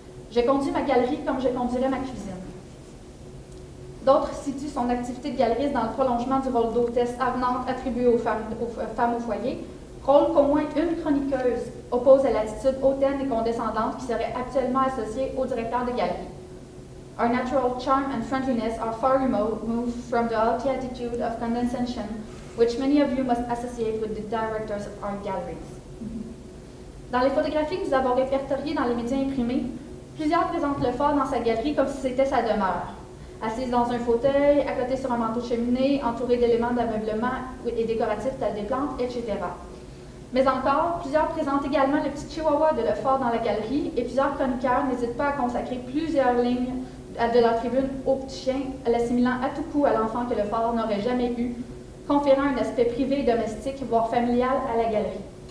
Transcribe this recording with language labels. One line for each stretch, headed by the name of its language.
French: « Je conduis ma galerie comme je conduirais ma cuisine ». D'autres situent son activité de galeriste dans le prolongement du rôle d'hôtesse avenante attribué aux femmes au foyer, rôle qu'au moins une chroniqueuse oppose à l'attitude hautaine et condescendante qui serait actuellement associée au directeur de galerie.
English: Our natural charm and friendliness are far removed from the haughty attitude of condescension which many of you must associate with the directors of our galleries.
French: Dans les photographies que nous avons répertoriées dans les médias imprimés, plusieurs présentent Lefort dans sa galerie comme si c'était sa demeure. Assise dans un fauteuil, à côté sur un manteau de cheminée, entourée d'éléments d'ameublement et décoratifs tels des plantes, etc. Mais encore, plusieurs présentent également le petit chihuahua de Lefort dans la galerie et plusieurs chroniqueurs n'hésitent pas à consacrer plusieurs lignes de leur tribune au petit chien, l'assimilant à tout coup à l'enfant que Lefort n'aurait jamais eu, conférant un aspect privé et domestique, voire familial à la galerie.